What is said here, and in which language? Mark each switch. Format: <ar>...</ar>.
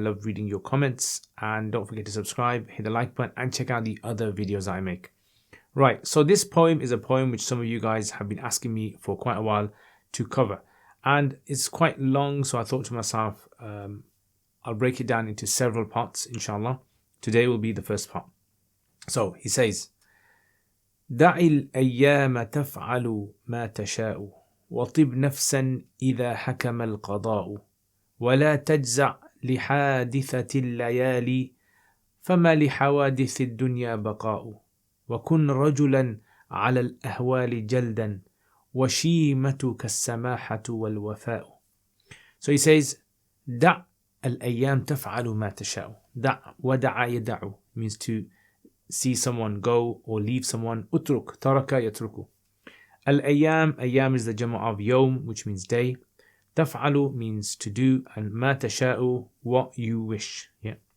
<en>I love reading your comments. And don't forget to subscribe, hit the like button, and check out the other videos I make. Right, so this poem is a poem which some of you guys have been asking me for quite a while to cover, and it's quite long, so I thought to myself, I'll break it down into several parts, inshallah. Today will be the first part. So he says,</en> <ar>دع الأيام تفعل ما تشاء وطب نفسا إذا حكم القضاء ولا تجزع لحادثة الليالي فما لحوادث الدنيا بقاء وكن رجلا على الأهوال جلدا وشيمتك السماحة والوفاء.</ar> <en>So he says,</en> <ar>دع الأيام تفعل ما تشاء. دع ودع يدع</ar> <en>means to see someone go or leave someone.</en> <ar>اترك ترك يترك.</ar> <en>الأيام, أيام is the jama of يوم, which means day. تفعل means to do, and</en> <ar>ما تشاء,</ar> <en>what you wish. Yeah.</en>